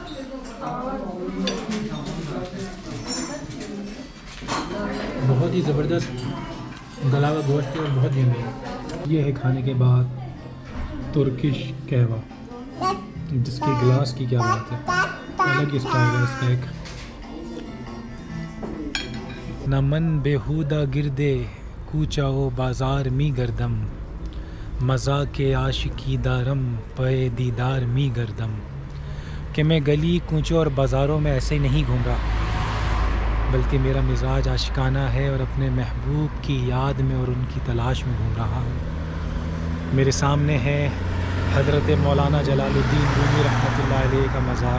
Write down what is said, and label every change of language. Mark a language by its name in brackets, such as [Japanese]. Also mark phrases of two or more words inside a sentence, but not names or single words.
[Urdu] بہت ہی زبردست گلا ہوا گوشت ہے اور بہت یمی ہے. یہ ہے کھانے کے بعد ترکش قہوہ، جس کے گلاس کی کیا بات ہے، الگ ہی اسٹائل ہے اس کا ایک. [Persian] نہ من بےہودہ گردے کوچہ و بازار می گردم، مزا کے عاشقی دارم پے دیدار می گردم. [Urdu] کہ میں گلی کوچوں اور بازاروں میں ایسے ہی نہیں گھوم رہا، بلکہ میرا مزاج عاشقانہ ہے اور اپنے محبوب کی یاد میں اور ان کی تلاش میں گھوم رہا ہوں. میرے سامنے ہے حضرت مولانا جلال الدین رومی رحمۃ اللہ علیہ کا مزار.